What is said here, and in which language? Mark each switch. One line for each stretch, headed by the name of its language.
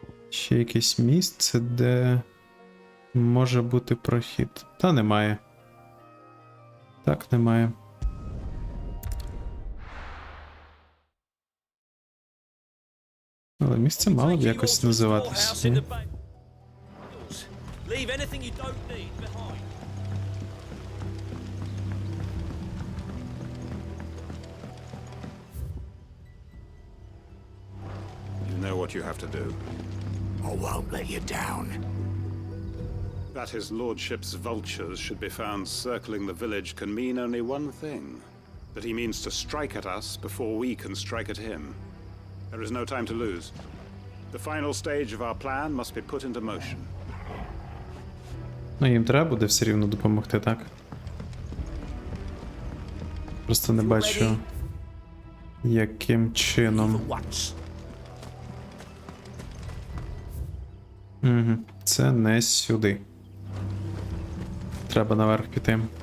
Ukrainian: Ще якесь місце, де може бути прохід. Та немає. Так, немає. Але місце мало б якось називатись. Ні?
English: Leave anything you don't need behind. You know what you have to do. I won't let you down. That his lordship's vultures should be found circling the village can mean only one thing. That he means to strike at us before we can strike at him. There is no time to lose. The final stage of our plan must be put into motion.
Ukrainian: Ну, їм треба буде все рівно допомогти, так? Просто не бачу, яким чином. Угу, це не сюди. Треба наверх піти.